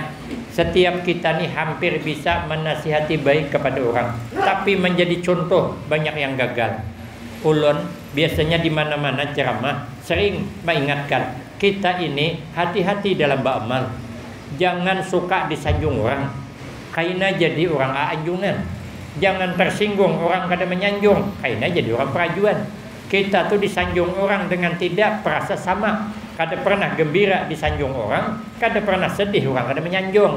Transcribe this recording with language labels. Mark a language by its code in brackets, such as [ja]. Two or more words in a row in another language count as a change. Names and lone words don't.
[id] Setiap kita nih hampir bisa menasihati baik kepada orang, tapi menjadi contoh banyak yang gagal. [bjn] Ulun biasanya di mana-mana ceramah sering mengingatkan kita ini hati-hati dalam beramal. [id] Jangan suka disanjung orang. [bjn] Kaina jadi orang anjungan. Jangan tersinggung orang kada menyanjung. Kaina jadi orang perajuan. Kita tuh disanjung orang dengan tidak perasa sama. Kada pernah gembira disanjung orang, kada pernah sedih orang kada menyanjung.